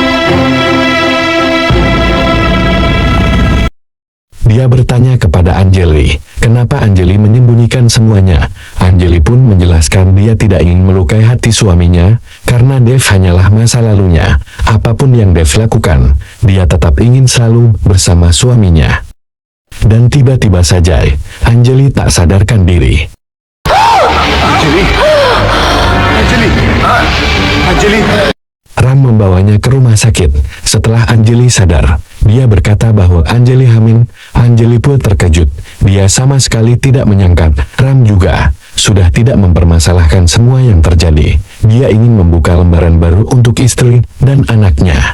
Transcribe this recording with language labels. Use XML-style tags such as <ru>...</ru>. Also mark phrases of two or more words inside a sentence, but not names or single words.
<id>Dia bertanya kepada Anjali, kenapa Anjali menyembunyikan semuanya. Anjali pun menjelaskan dia tidak ingin melukai hati suaminya, karena Dev hanyalah masa lalunya. Apapun yang Dev lakukan, dia tetap ingin selalu bersama suaminya. Dan tiba-tiba saja, Anjali tak sadarkan diri. अंजलि, अंजलि, अंजलि। Ram membawanya ke rumah sakit. Setelah Anjali sadar, dia berkata bahwa Anjali hamil. Anjali pun terkejut. Dia sama sekali tidak menyangka Ram juga sudah tidak mempermasalahkan semua yang terjadi. Dia ingin membuka lembaran baru untuk istri dan anaknya.</id>